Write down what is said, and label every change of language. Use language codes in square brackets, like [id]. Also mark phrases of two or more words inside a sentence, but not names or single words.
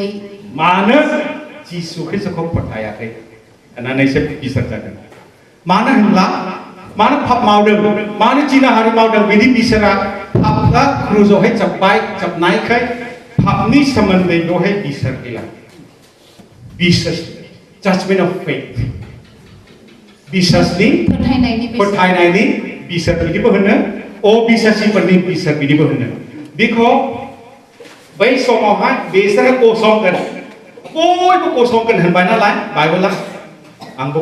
[brx] मानो जिसु ख्रिस्ट'खौ फोथायाखै होननानैसो बिसार जागोन मानो होनब्ला मानो पाप मावदों मानो जिनाहारि मावदों बिदि बिसारा पापआ क्रुजावहाय जोबनायखाय पापनि सोमोन्दै बेवहाय बिसार गैला बिसार [en] judgment of faith [brx] बिसासनि फोथायनायनि बिसार बिदिबो होनो अबिश्वासिफोरनि बिसार बिदिबो होनो बेखौ बै समावहाय बिसोरो गसंगोन बयबो गसंगोन होनबाय नालाय बाइबेला आंबो